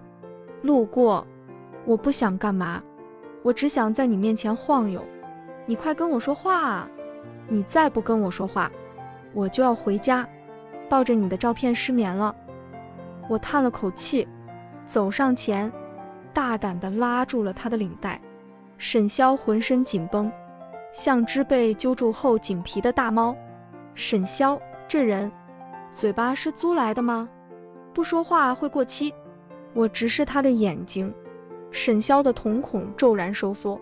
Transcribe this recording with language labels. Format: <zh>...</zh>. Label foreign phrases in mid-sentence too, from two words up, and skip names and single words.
<zh>路過，我不想幹嘛，我只想在你面前晃悠。你快跟我說話啊！你再不跟我說話，我就要回家，抱着你的照片失眠了。我嘆了口氣，走上前，大膽地拉住了他的領帶。沈瀟渾身緊繃，像只被揪住後緊皮的大貓。沈瀟這人，嘴巴是租來的嗎？不說話會過期。我直視他的眼睛，沈瀟的瞳孔驟然收縮。</zh>